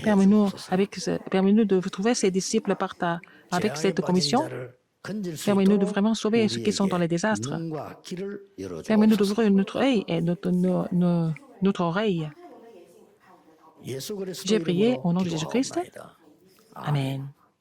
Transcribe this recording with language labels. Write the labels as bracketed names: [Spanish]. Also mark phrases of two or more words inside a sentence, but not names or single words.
[French] Permets-nous, [Korean] 해주옵소서. [French] permets-nous de trouver ces disciples avec [Korean] 재앙에 [French] cette [Korean] 빠진 [French] commission. [Korean] 자를 건질 수 [French] Permets-nous de [Korean] 있도록 [French] vraiment sauver ceux qui sont dans les [Korean] 우리에게 [French] désastres. [Korean] 눈과 귀를 [French] Permets-nous [Korean] 열어주옵소서. [French] d'ouvrir notre œil et notre oreille. [Korean] 예수 그리스도 [French] J'ai prié [Korean] 이름으로 [French] au nom de Jésus-Christ. [Korean] 기도하옵나이다. [French] Amen.